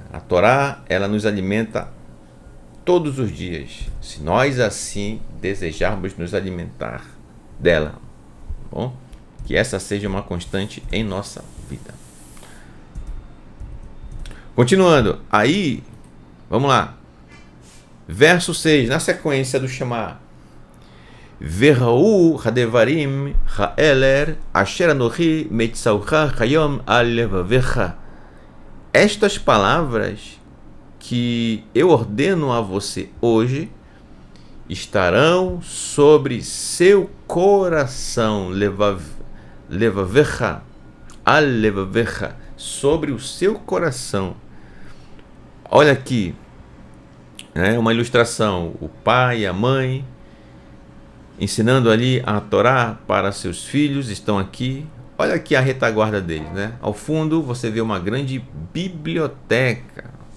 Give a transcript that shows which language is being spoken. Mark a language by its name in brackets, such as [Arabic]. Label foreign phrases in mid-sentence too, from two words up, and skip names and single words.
[Portuguese] A Torá, ela nos alimenta todos os dias, se nós assim desejarmos nos alimentar dela. Bom, que essa seja uma constante em nossa vida. Continuando, aí, vamos lá. Verso 6, na sequência do Shema. [Hebrew] והיו הדברים האלה אשר אנכי מצוך היום על לבבך. [Portuguese] Estas palavras que eu ordeno a você hoje estarão sobre seu coração, [Hebrew] לבבך, על לבבך, [Portuguese] sobre o seu coração. Olha aqui, né, uma ilustração, o pai e a mãe ensinando ali a Torá para seus filhos, estão aqui. Olha aqui a retaguarda deles, né? Ao fundo você vê uma grande biblioteca.